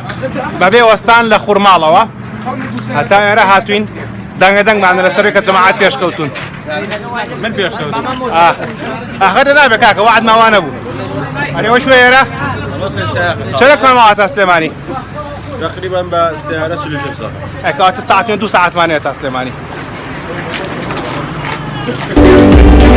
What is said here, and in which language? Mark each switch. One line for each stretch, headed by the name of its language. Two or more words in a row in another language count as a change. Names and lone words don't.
Central Kurdish: بەبێ وەستان لە خوورماڵەوە هەتا ئێرە هاتوین دەنگەدەنگمان لەسەر کە جەماعەت پێشکەوتون من پێشکەوتم ئاخەتە نابێ کاکە وعد ماوانە بوو ئەرێوە شوێ ئێرە چەرەکمان ماوە تا سلێمانی
Arabic: تقريبا بسيارة 45 دقيقة.
Central Kurdish: ئەکەواتە ساعت 2 ساعتمانەیە تا سلێمانی